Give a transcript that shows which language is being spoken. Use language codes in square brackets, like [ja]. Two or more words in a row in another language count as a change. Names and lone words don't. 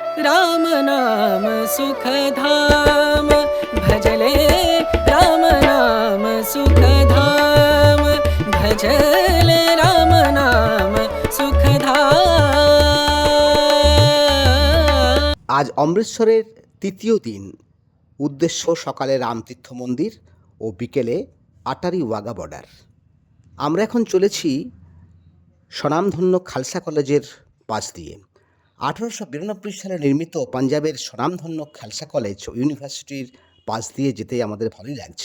[hi] राम नाम सुखधाम भजले राम नाम सुखधाम भजले राम नाम सुखधाम। [bn] আজ অমৃতসরের তৃতীয় দিন। উদ্দেশ্য সকালে রামতীর্থ মন্দির ও বিকেলে আটারি ওয়াঘা বর্ডার। আমরা এখন চলেছি স্বনামধন্য খালসা কলেজের পাশ দিয়ে। 1892 সালে নির্মিত পাঞ্জাবের স্বনামধন্য খালসা কলেজ ও ইউনিভার্সিটির পাশ দিয়ে যেতে আমাদের ভালোই লাগছে।